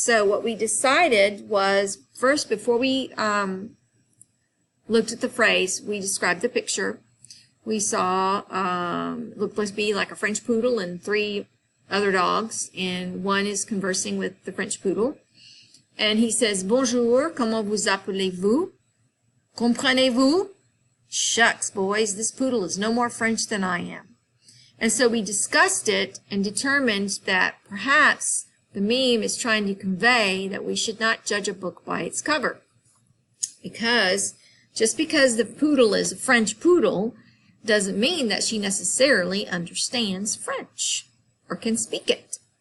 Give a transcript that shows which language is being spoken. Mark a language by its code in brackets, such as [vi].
[en] So what we decided was, first, before we looked at the phrase, we described the picture. We saw, looked to be like a French poodle and three other dogs, and one is conversing with the French poodle. [fr] And he says, Bonjour, comment vous appelez-vous? Comprenez-vous? [en] Shucks, boys, this poodle is no more French than I am. And so we discussed it and determined that perhaps the meme is trying to convey that we should not judge a book by its cover. Because just because the poodle is a French poodle doesn't mean that she necessarily understands French or can speak it.